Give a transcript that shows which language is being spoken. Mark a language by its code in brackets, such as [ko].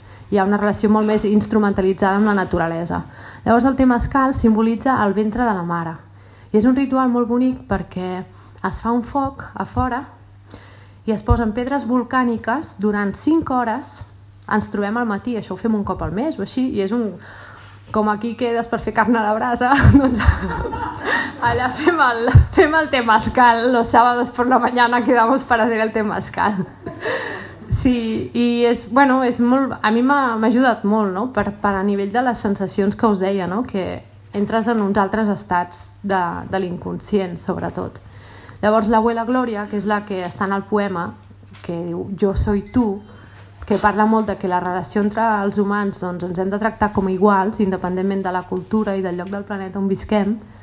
[ca] Hi ha una relació molt més instrumentalitzada amb la naturalesa. Llavors, el temazcal simbolitza el ventre de la mare. I és un ritual molt bonic perquè es fa un foc a fora i es posen pedres volcàniques durant 5 hores. Ens trobem al matí, això ho fem un cop al mes o així, i és un... com aquí quedes per fer carn a la brasa, doncs allà fem el temazcal, [es] los sábados por la mañana quedamos para hacer el temazcal. [ca] Sí, i és, bueno, és molt, a mi m'ha ajudat molt, no?, per a nivell de les sensacions que us deia, no?, que entres en uns altres estats de l'inconscient, sobretot. Llavors, l'abuela Gloria, que és la que està en el poema, que diu, jo soy tu, que parla molt de que la relació entre els humans, doncs, ens hem de tractar com iguals, independentment de la cultura i del lloc del planeta on visquem.